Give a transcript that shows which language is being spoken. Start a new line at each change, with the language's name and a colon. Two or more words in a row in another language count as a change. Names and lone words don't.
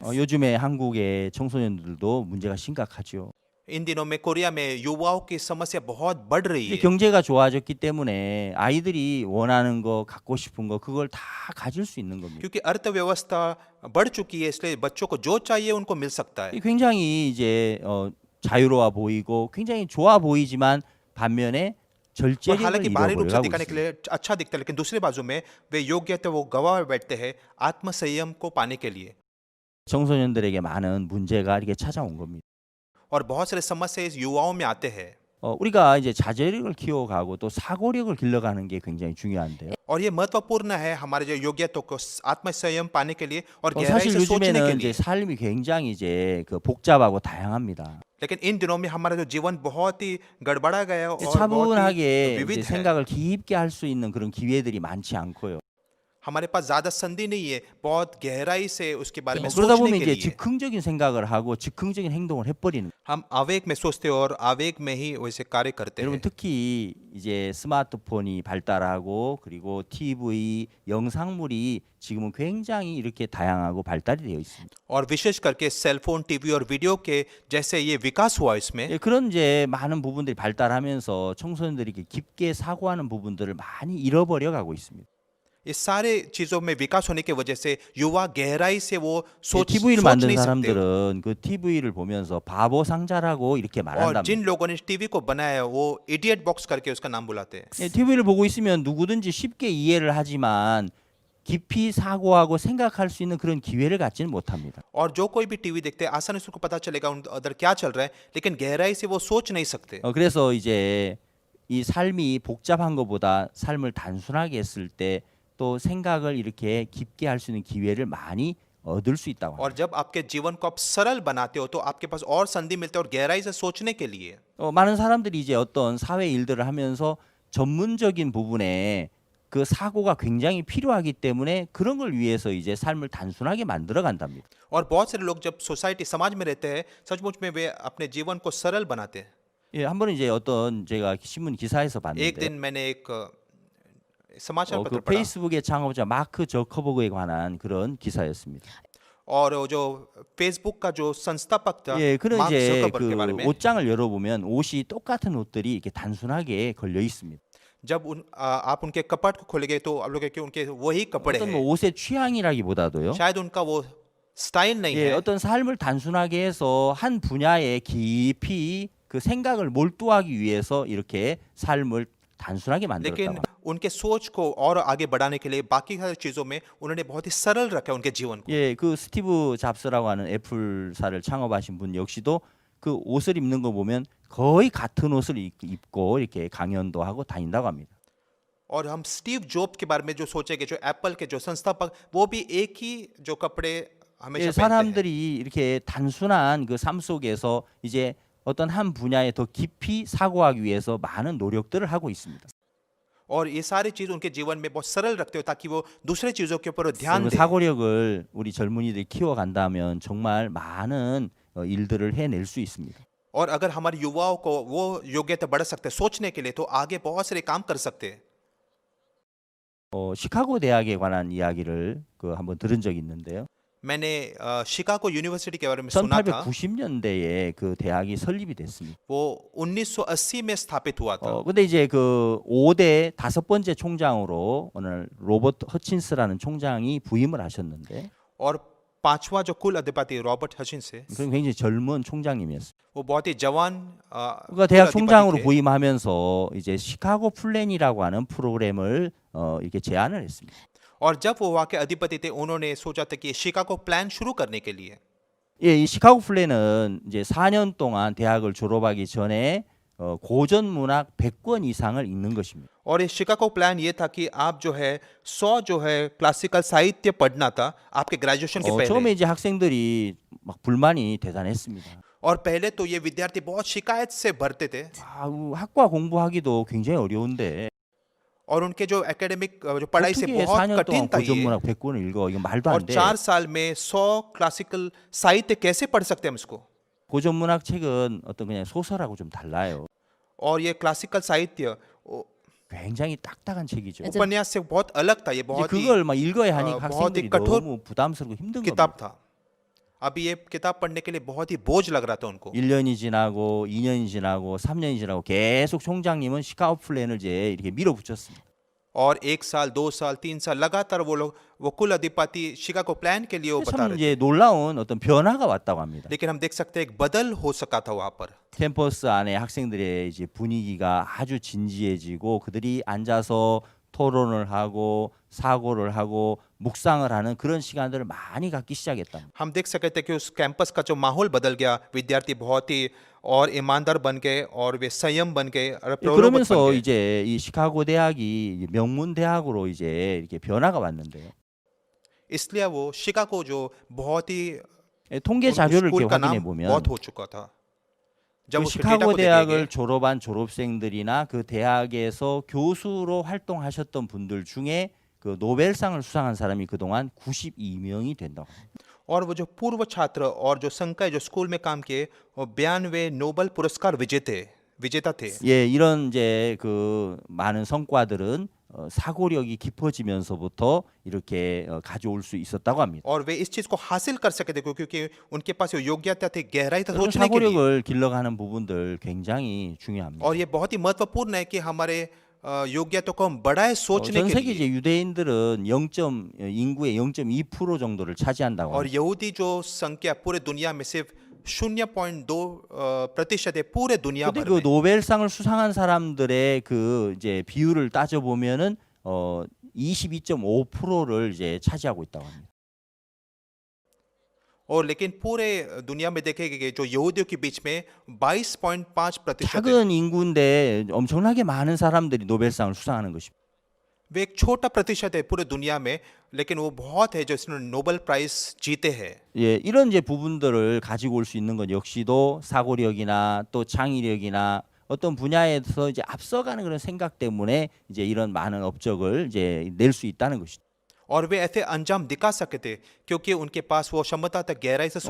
Korean: 요즘에 한국의 청소년들도 문제가 심각하죠.
Hindi: इन दिनों में कोरिया में युवाओं की समस्या बहुत बढ़ रही
Korean: 이제
Hindi: है
Korean: 경제가 좋아졌기 때문에 아이들이 원하는 거, 갖고 싶은 거 그걸 다 가질 수 있는 겁니다.
Hindi: क्योंकि अर्थव्यवस्था बढ़ चुकी है इसलिए बच्चों को जो चाहिए उनको मिल सकता है
Korean: 굉장히 이제 자유로워 보이고 굉장히 좋아 보이지만 반면에
Hindi: और
Korean: 절제력을
Hindi: हालांकि बाहरी रूप से
Korean: 잃어버리고
Hindi: दिखाने के
Korean: 있습니다.
Hindi: लिए अच्छा दिखता है लेकिन दूसरी बाजू में वे योग्यता वो गवा बैठते हैं आत्मसंयम को पाने के लिए
Korean: 청소년들에게 많은 문제가 이렇게 찾아온 겁니다.
Hindi: और बहुत सारे समस्या इस युवाओं में आते हैं
Korean: 우리가 이제 자제력을 키워가고 또 사고력을 길러가는 게 굉장히 중요한데요.
Hindi: और ये महत्वपूर्ण है हमारे जो योग्यता को आत्म संयम पाने के लिए और गहराई
Korean: 사실
Hindi: से सोचने के
Korean: 요즘에는
Hindi: लिए।
Korean: 이제 삶이 굉장히 이제 그 복잡하고 다양합니다.
Hindi: लेकिन इन दिनों में हमारा जो जीवन बहुत ही गड़बड़ा गया है और बहुत ही
Korean: 차분하게 이제
Hindi: विविध है।
Korean: 생각을 깊게 할 수 있는 그런 기회들이 많지 않고요.
Hindi: हमारे पास ज्यादा संधि नहीं है बहुत गहराई से उसके बारे में
Korean: 그러다
Hindi: सोचने
Korean: 보면
Hindi: के
Korean: 이제
Hindi: लिए।
Korean: 즉흥적인 생각을 하고 즉흥적인 행동을 해버리는.
Hindi: हम आवेग में सोचते हैं और आवेग में ही वैसे कार्य करते
Korean: 여러분
Hindi: हैं।
Korean: 특히 이제 스마트폰이 발달하고 그리고 TV, 영상물이 지금은 굉장히 이렇게 다양하고 발달이 되어 있습니다.
Hindi: और विशेष करके सेलफोन टीवी और वीडियो के जैसे ये विकास हुआ इसमें
Korean: 예, 그런 이제 많은 부분들이 발달하면서 청소년들이 이렇게 깊게 사고하는 부분들을 많이 잃어버려 가고 있습니다.
Hindi: इस सारे चीजों में विकास होने की वजह से युवा गहराई से वो
Korean: TV를
Hindi: सोच
Korean: 만든
Hindi: नहीं सकते।
Korean: 사람들은 그 TV를 보면서 바보 상자라고 이렇게
Hindi: और
Korean: 말한답니다.
Hindi: जिन लोगों ने टीवी को बनाया वो
English: idiot box
Hindi: करके उसका नाम बुलाते हैं।
Korean: 예, TV를 보고 있으면 누구든지 쉽게 이해를 하지만 깊이 사고하고 생각할 수 있는 그런 기회를 갖지는 못합니다.
Hindi: और जो कोई भी टीवी देखते हैं आसानी से उसको पता चलेगा उन अंदर क्या चल रहा है लेकिन गहराई से वो सोच नहीं सकते।
Korean: 그래서 이제 이 삶이 복잡한 것보다 삶을 단순하게 했을 때 또 생각을 이렇게 깊게 할 수 있는 기회를 많이 얻을 수 있다고 합니다.
Hindi: और जब आपके जीवन को आप सरल बनाते हो तो आपके पास और संधि मिलते हैं और गहराई से सोचने के लिए।
Korean: 많은 사람들이 이제 어떤 사회 일들을 하면서 전문적인 부분에 그 사고가 굉장히 필요하기 때문에 그런 걸 위해서 이제 삶을 단순하게 만들어 간답니다.
Hindi: और बहुत सारे लोग जब सोसाइटी समाज में रहते हैं सचमुच में वे अपने जीवन को सरल बनाते हैं।
Korean: 예, 한 번은 이제 어떤 제가 신문 기사에서
Hindi: एक
Korean: 봤는데
Hindi: दिन मैंने एक समाचार
Korean: 그
Hindi: पत्र पढ़ा
Korean: 페이스북의 창업자 마크 저커버그에 관한 그런 기사였습니다.
Hindi: और वो जो फेसबुक का जो संस्थापक था
Korean: 예, 그런
Hindi: मार्क
Korean: 이제
Hindi: जकरबर्ग के बारे
Korean: 그
Hindi: में
Korean: 옷장을 열어보면 옷이 똑같은 옷들이 이렇게 단순하게 걸려 있습니다.
Hindi: जब आप उनके कपट को खोलेंगे तो आप लोग कि उनके वही कपड़े
Korean: 어떤
Hindi: हैं।
Korean: 뭐 옷의 취향이라기보다도요.
Hindi: शायद उनका वो स्टाइल नहीं
Korean: 예,
Hindi: है
Korean: 어떤 삶을 단순하게 해서 한 분야에 깊이 그 생각을 몰두하기 위해서 이렇게 삶을 단순하게 만들었다고
Hindi: लेकिन
Korean: 합니다.
Hindi: उनके सोच को और आगे बढ़ाने के लिए बाकी हर चीजों में उन्होंने बहुत ही सरल रखा उनके जीवन को।
Korean: 예, 그 스티브 잡스라고 하는 애플사를 창업하신 분 역시도 그 옷을 입는 거 보면 거의 같은 옷을 입고 이렇게 강연도 하고 다닌다고 합니다.
Hindi: और हम स्टीव जॉब के बारे में जो सोचेंगे जो एप्पल के जो संस्थापक वो भी एक ही जो कपड़े हमेशा
Korean: 예,
Hindi: पहनते हैं।
Korean: 사람들이 이렇게 단순한 그 삶 속에서 이제 어떤 한 분야에 더 깊이 사고하기 위해서 많은 노력들을 하고 있습니다.
Hindi: और ये सारी चीज उनके जीवन में बहुत सरल रखते हो ताकि वो दूसरे चीजों के ऊपर ध्यान
Korean: 그
Hindi: दें।
Korean: 사고력을 우리 젊은이들이 키워간다면 정말 많은 일들을 해낼 수 있습니다.
Hindi: और अगर हमारे युवाओं को वो योग्यता बढ़ा सकते हैं सोचने के लिए तो आगे बहुत सारे काम कर सकते हैं।
Korean: 시카고 대학에 관한 이야기를 그 한번 들은 적이 있는데요.
Hindi: मैंने शिकागो यूनिवर्सिटी के बारे में सुना था।
Korean: 1890년대에 그 대학이 설립이 됐습니다.
Hindi: वो 1980 में स्थापित हुआ था।
Korean: 근데 이제 그 5대 다섯 번째 총장으로 오늘 로버트 허친스라는 총장이 부임을 하셨는데
Hindi: और पांचवा जो कुल अधिपति रॉबर्ट हचिन्स है
Korean: 그럼 굉장히 젊은 총장님이었어요.
Hindi: वो बहुत ही जवान
Korean: 그가 대학
Hindi: कुल अधिपति
Korean: 총장으로
Hindi: थे।
Korean: 부임하면서 이제 시카고 플랜이라고 하는 프로그램을 이렇게 제안을 했습니다.
Hindi: और जब वो वहाँ के अधिपति थे उन्होंने सोचा था कि शिकागो प्लान शुरू करने के लिए
Korean: 예, 이 시카고 플랜은 이제 4년 동안 대학을 졸업하기 전에 고전 문학 100권 이상을 읽는 것입니다.
Hindi: और ये शिकागो प्लान ये था कि आप जो है 100 जो है क्लासिकल साहित्य पढ़ना था आपके ग्रेजुएशन के
Korean: 처음에
Hindi: पहले।
Korean: 이제 학생들이 막 불만이 대단했습니다.
Hindi: और पहले तो ये विद्यार्थी बहुत शिकायत से भरते थे
Korean: 학과 공부하기도 굉장히 어려운데
Hindi: और उनके जो एकेडमिक जो पढ़ाई से
Korean: 어떻게
Hindi: बहुत
Korean: 4년
Hindi: कठिन
Korean: 동안
Hindi: था
Korean: 고전
Hindi: ये
Korean: 문학 100권을 읽어? 이거 말도
Hindi: और
Korean: 안 돼.
Hindi: 4 साल में 100 क्लासिकल साहित्य कैसे पढ़ सकते हैं हम इसको।
Korean: 고전 문학 책은 어떤 그냥 소설하고 좀 달라요.
Hindi: और ये क्लासिकल साहित्य
Korean: 굉장히 딱딱한 책이죠.
English: It's a-
Hindi: उपन्यास से बहुत अलग था। ये
Korean: 이제
Hindi: बहुत ही
Korean: 그걸 막 읽어야 하니까
Hindi: बहुत ही
Korean: 학생들이
Hindi: कठोर
Korean: 너무 부담스럽고 힘든
Hindi: किताब
Korean: 겁니다.
Hindi: था। अभी ये किताब पढ़ने के लिए बहुत ही बोझ लग रहा था उनको।
Korean: 1년이 지나고 2년이 지나고 3년이 지나고 계속 총장님은 시카고 플랜을 이제 이렇게 밀어붙였습니다.
Hindi: और 1 साल 2 साल 3 साल लगातार वो कुल अधिपति शिकागो प्लान के लिए वो बता
Korean: 참
Hindi: रहे थे।
Korean: 이제 놀라운 어떤 변화가 왔다고 합니다.
Hindi: लेकिन हम देख सकते हैं एक बदल हो सका था वहाँ पर।
Korean: 캠퍼스 안에 학생들의 이제 분위기가 아주 진지해지고 그들이 앉아서 토론을 하고 사고를 하고 묵상을 하는 그런 시간들을 많이 갖기 시작했다.
Hindi: हम देख सकते थे कि उस कैंपस का जो माहौल बदल गया। विद्यार्थी बहुत ही और ईमानदार बन गए और वे संयम बन गए और
Korean: 예,
Hindi: प्रलोभक बन
Korean: 그러면서
Hindi: गए।
Korean: 이제 이 시카고 대학이 명문 대학으로 이제 이렇게 변화가 왔는데요.
Hindi: इसलिए वो शिकागो जो बहुत ही
Korean: 예, 통계
Hindi: उन
Korean: 자료를
Hindi: स्कूल
Korean: 이렇게
Hindi: का
Korean: 확인해
Hindi: नाम
Korean: 보면
Hindi: बहुत हो चुका था। जब
Korean: 그
Hindi: उसके डेटा
Korean: 시카고
Hindi: को देखेंगे
Korean: 대학을 졸업한 졸업생들이나 그 대학에서 교수로 활동하셨던 분들 중에 그 노벨상을 수상한 사람이 그동안 92명이 된다고 합니다.
Hindi: और वो जो पूर्व छात्र और जो संकाय जो स्कूल में काम किए वो 92 नोबेल पुरस्कार विजेता थे।
Korean: 예, 이런 이제 그 많은 성과들은 사고력이 깊어지면서부터 이렇게 가져올 수 있었다고 합니다.
Hindi: और वे इस चीज को हासिल कर सके थे क्योंकि उनके पास ये योग्यता थी गहराई तक
Korean: 그런
Hindi: सोचने के लिए।
Korean: 사고력을 길러가는 부분들 굉장히 중요합니다.
Hindi: और ये बहुत ही महत्वपूर्ण है कि हमारे योग्यता को हम बढ़ाए सोचने
Korean: 전
Hindi: के
Korean: 세계
Hindi: लिए।
Korean: 이제 유대인들은 인구의 0.2% 정도를 차지한다고
Hindi: और
Korean: 합니다.
Hindi: यहूदी जो संख्या पूरे दुनिया में सिर्फ 0.2% है पूरे दुनिया
Korean: 근데
Hindi: भर
Korean: 그
Hindi: में।
Korean: 노벨상을 수상한 사람들의 그 이제 비율을 따져 보면은 22.5%를 이제 차지하고 있다고 합니다.
Hindi: और लेकिन पूरे दुनिया में देखेंगे जो यहूदियों के बीच में 22.5% है।
Korean: 작은 인구인데 엄청나게 많은 사람들이 노벨상을 수상하는 것입니다.
Hindi: वे एक छोटा प्रतिशत है पूरे दुनिया में, लेकिन वो बहुत है जो इसने नोबेल प्राइज जीते हैं।
Korean: 예, 이런 이제 부분들을 가지고 올 수 있는 것 역시도 사고력이나 또 창의력이나 어떤 분야에서 이제 앞서가는 그런 생각 때문에 이제 이런 많은 업적을 이제 낼 수 있다는 것이죠.
Hindi: और वे ऐसे अंजाम दिखा सकते थे क्योंकि उनके पास वो क्षमता था गहराई से